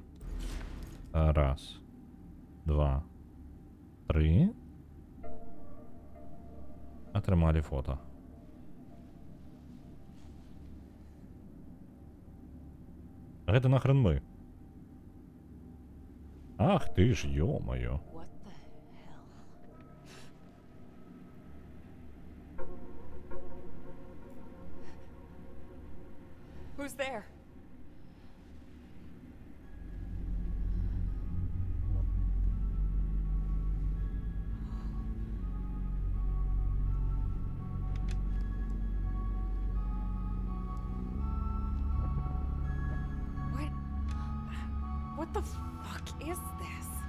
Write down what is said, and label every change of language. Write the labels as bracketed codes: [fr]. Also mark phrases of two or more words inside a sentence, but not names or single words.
[be] Раз, два, 3. Атрымалі фото. Гэта нахрен мы. [ru] Ах ты ж, ё-моё. [en] What the hell? Who's there? What the fuck is this?